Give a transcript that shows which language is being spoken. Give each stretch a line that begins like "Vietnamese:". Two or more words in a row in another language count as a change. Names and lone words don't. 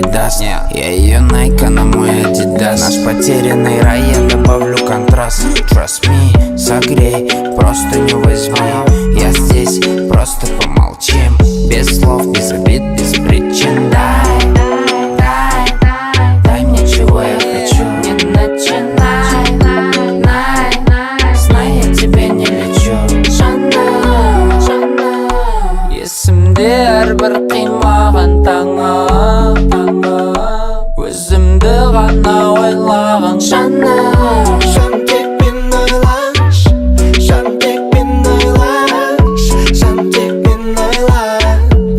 Russian: даст. Я ее Найка на мой Адидас. Наш потерянный рай, я добавлю контраст.
English: Trust me,
Russian: согрей, просто не возьми. Я здесь, просто помолчим. Без слов, без обид, без причин. Дай мне чего я хочу. Не начинай, знай, я тебе не лечу.
Kazakh: Есімде әрбір қимаған таңым, өзімді ғана ойлаған жаным. Жан тек мен ойлаш, жан тек мен ойлаш, жан тек мен ойлаш.